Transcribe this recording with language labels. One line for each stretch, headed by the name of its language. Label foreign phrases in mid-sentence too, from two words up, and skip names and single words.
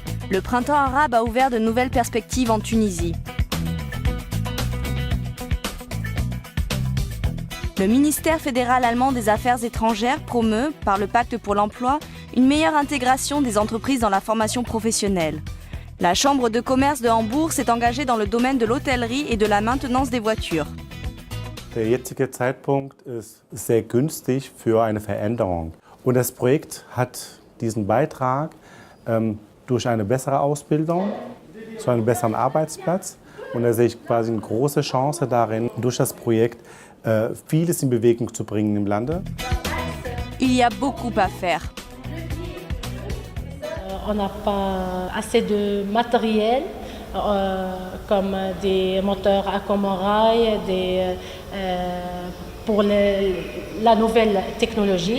French: Le printemps arabe a ouvert de nouvelles perspectives en Tunisie. Le ministère fédéral allemand des Affaires étrangères promeut, par le Pacte pour l'emploi, une meilleure intégration des entreprises dans la formation professionnelle. La Chambre de commerce de Hambourg s'est engagée dans le domaine de l'hôtellerie et de la maintenance des voitures.
German: Der jetzige Zeitpunkt ist sehr günstig für eine Veränderung. Und das Projekt hat diesen Beitrag durch eine bessere Ausbildung zu einem besseren Arbeitsplatz. Und da sehe ich quasi eine große Chance darin, durch das Projekt vieles in Bewegung zu bringen im Lande.
French: Il y a beaucoup à faire. On n'a pas assez de matériel comme des moteurs à commande pour la nouvelle technologie.